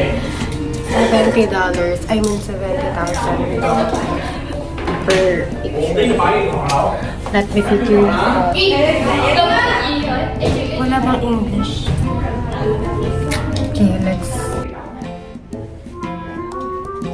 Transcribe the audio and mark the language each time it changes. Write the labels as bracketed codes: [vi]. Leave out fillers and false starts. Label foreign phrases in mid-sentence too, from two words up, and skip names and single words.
[en] $70. I mean, 70,000 per picture. Let me fit you. [tl] Wala bang English? [en] Okay, let's...